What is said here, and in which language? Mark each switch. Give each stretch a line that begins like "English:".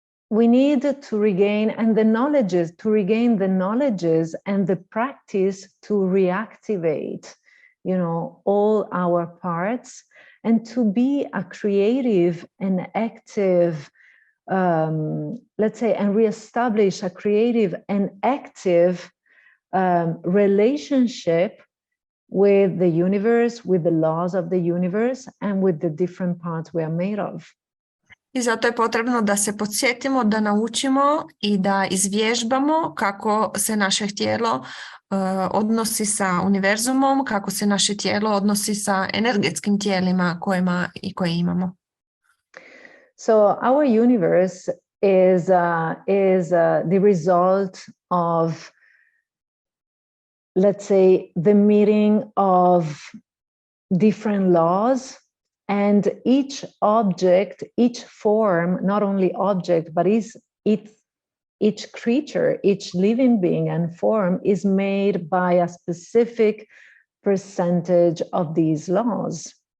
English: we need to regain the knowledges and the practice to reactivate, all our parts, and to be a creative and active, let's say, and reestablish a creative and active relationship with the universe, with the laws of the universe, and with the different parts we are made of.
Bosnian: I zato je potrebno da se podsjetimo, da naučimo i da izvježbamo kako se naše tijelo odnosi sa univerzumom, kako se naše tijelo odnosi sa energetskim tijelima koje imamo.
English: So our universe is the result of, let's say, the meeting of different laws, and each object, each form, not only object, but each creature, each living being and form is made by a specific percentage of these laws.